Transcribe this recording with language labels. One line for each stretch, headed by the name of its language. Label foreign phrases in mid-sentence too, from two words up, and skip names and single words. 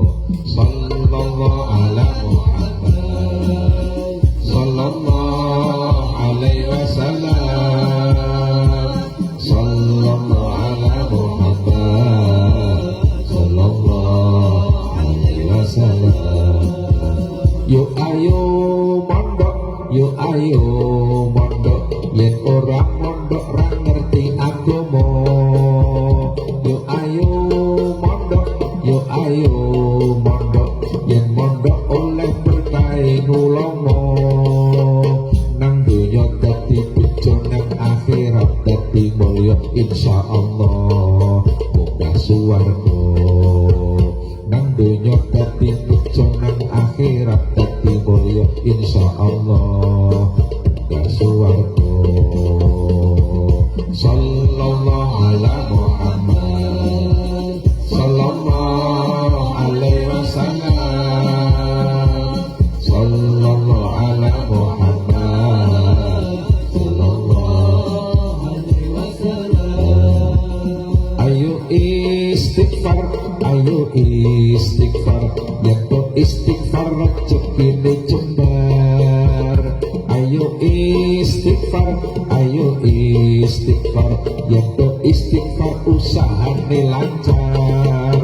Arabic: صلى الله على محمد صلى الله عليه وسلم. صلى الله على محمد صلى الله عليه وسلم.
Javanese: Yuk ayo mondok, yuk ayo mondok, yen ora mondok ra ngerti agama. Yuk ayo mondok, yuk ayo mondok, yen mondok oleh berkah ulama. Nang donya dadi bejo, nang akhirat dadi mulya insyaallah munggah swarga. Nang donya dadi bejo, nang akhirat dadi mulya insyaallah munggah swarga.
Arabic: صلى الله على محمد صلى الله عليه وسلم. صلى الله على محمد صلى الله عليه وسلم.
Javanese: Ayo istighfar, ayo istighfar, yen kok istighfar rezekine jembar. Ayo istighfar, ayo istighfar, yen kok istighfar usahane lancar.